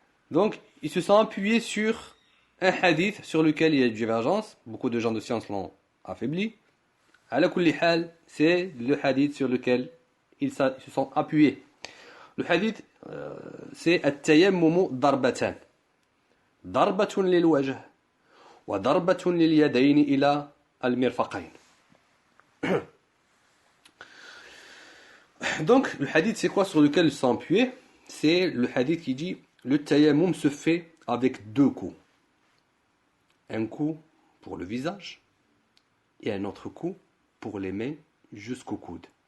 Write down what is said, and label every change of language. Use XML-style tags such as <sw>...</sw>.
<fr>Donc, ils se sont appuyés sur un hadith sur lequel il y a une divergence. Beaucoup de gens de science l'ont affaibli.</fr> <ar>Ala kulli hal,</ar> <fr>c'est le hadith sur lequel ils se sont appuyés. Le hadith, c'est</fr> <ar>التيمم ضربتان. ضربة للوجه وضربة لليدين إلى المرفقين.</ar> <fr>Donc, le hadith, c'est quoi sur lequel ils sont appuyés? C'est le hadith qui dit le tayammum se fait avec deux coups. Un coup pour le visage et un autre coup pour les mains jusqu'au coude.</fr>